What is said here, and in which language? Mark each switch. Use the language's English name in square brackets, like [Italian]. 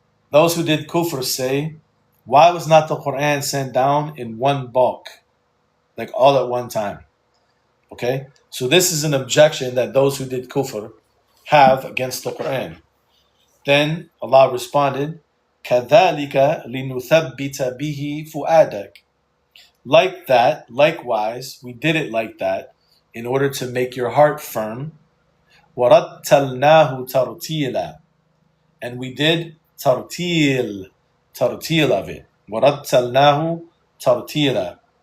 [English] Those who did kufr say, why was not the Qur'an sent down in one bulk, like all at one time? Okay? So this is an objection that those who did kufr have against the Qur'an. Then Allah responded, [Arabic] كَذَلِكَ لِنُثَبِّتَ بِهِ فُؤَادَكَ. [English] Like that, likewise, we did it like that in order to make your heart firm. [Arabic] وَرَتَّلْنَاهُ تَرْتِيلًا. [English] And we did tartil of it. [Arabic] وَرَتَّلْنَاهُ تَرْتِيلًا.